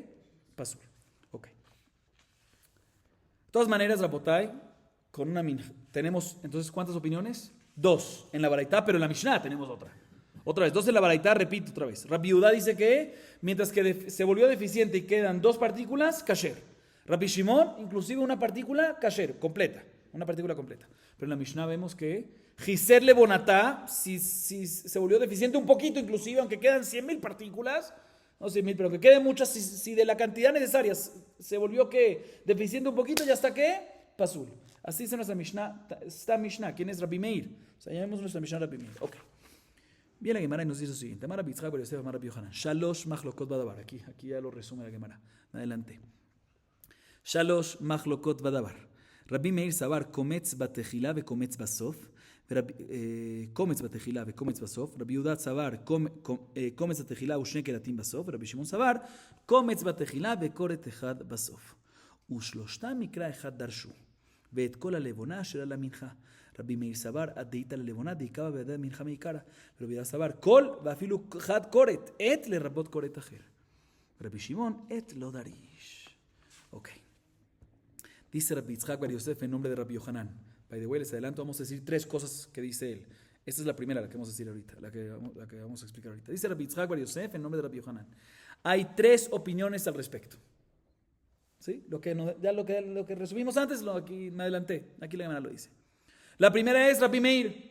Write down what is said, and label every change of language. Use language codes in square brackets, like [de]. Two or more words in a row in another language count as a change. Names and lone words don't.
[es] Pasul. Ok. De todas maneras, Rabotay, con una minja, tenemos entonces ¿cuántas opiniones? 2 en la Baraitá, pero en la Mishnah tenemos otra. Otra vez, 2 en la Baraitá, repito otra vez. Rabbi Yehuda dice que mientras que se volvió deficiente y quedan 2 partículas, kasher. Rabbi Shimon, inclusive una partícula kasher, completa. Una partícula completa. Pero en la Mishnah vemos que Giser Lebonatá, si se volvió deficiente un poquito inclusive, aunque quedan 100.000 partículas, no 100.000, pero que queden muchas, si de la cantidad necesaria se volvió que deficiente un poquito, ya está que pasul. Así dice nuestra Mishnah, está Mishnah, ¿quién es Rabbi Meir? O sea, llamemos nuestra Mishnah Rabbi Meir. Ok. Viene la Gemara y nos dice lo siguiente. [arc] אמר רבי יצחק בר יוסף אמר רבי יוחנן. [he] שלש מחלוקות בדבר. [es] Aquí ya lo resume la Gemara. Adelante. [he] שלש מחלוקות בדבר. [arc] רבי מאיר סבר קומץ בתחילה וקומץ בסוף. קומץ בתחילה וקומץ בסוף, רבי יהודה סבר קומץ בתחילה ושני קרטים בסוף, ורבי שמעון סבר קומץ בתחילה וקורת אחד בסוף. ושלושתם מקרא אחד דרשו, [he] ואת כל הלבונה אשר על המנחה. [arc] רבי מאיר סבר עד דאית ללבונה דאיקבה בידי המנחה מעיקרא, ורבי יהודה סבר כל ואפילו אחד קורת, עת לרבות קורת אחר. רבי שמעון עת לא דריש. אוקיי. [es] Dice Rabbi Yitzchak bar Yosef en nombre de Rabbi Yohanan. [en] By the way, [es] les adelanto, vamos a decir 3 cosas que dice él. Esta es la primera, la que vamos a decir ahorita, la que vamos a explicar ahorita. Dice Rabbi Yitzchak bar Yosef en nombre de Rabbi Yohanan. Hay 3 opiniones al respecto. ¿Sí? Lo que resumimos antes, aquí me adelanté. Aquí la Gemara lo dice. La primera es Rabbi Meir.